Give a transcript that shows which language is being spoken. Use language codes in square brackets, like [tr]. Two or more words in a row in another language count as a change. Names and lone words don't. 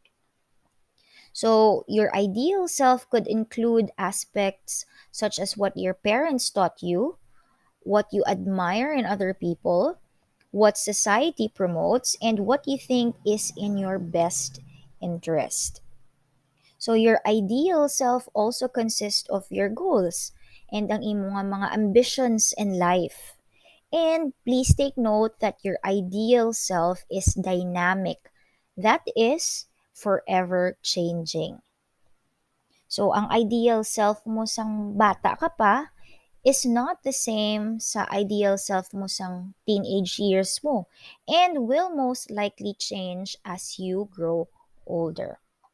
[en] So, your ideal self could include aspects such as what your parents taught you, what you admire in other people, what society promotes, and what you think is in your best interest. So, your ideal self also consists of your goals and [hil] ang imong mga [en] ambitions in life. And please take note that your ideal self is dynamic. That is forever changing. So, ang ideal self [hil] mo sang bata ka pa [en] is not the same sa ideal self [hil] mo sang [en] teenage years mo and will most likely change as you grow older.